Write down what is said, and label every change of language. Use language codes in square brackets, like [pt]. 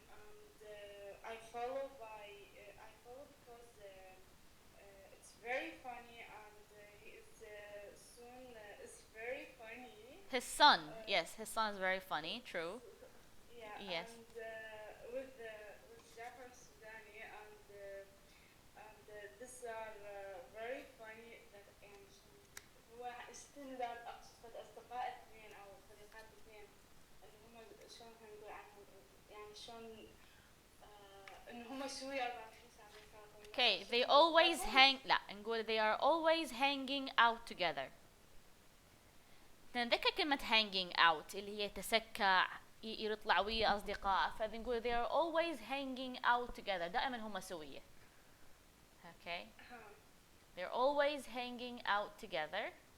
[en] And I follow because it's very funny, and he is soon is very funny. His son, yes, his son is very funny. True. Yeah, Yes. and with Jafar Sudani, and these are very funny. [ar] that يعني هو استندر أقصد أصدقاء اثنين أو صديقات اثنين اللي هم شلون هنقول عنهم يعني شلون إن هم شوي 24 ساعة بيناتهم. [en] Okay, they always [ar] لا نقول [en] they are always hanging out together. [ar] نذكر كلمة hanging out اللي هي تسكع يطلع ويا أصدقاء، فنقول [en] they are always hanging out together، [ar] دائما هم سوية. [en] Okay. They're always hanging out together.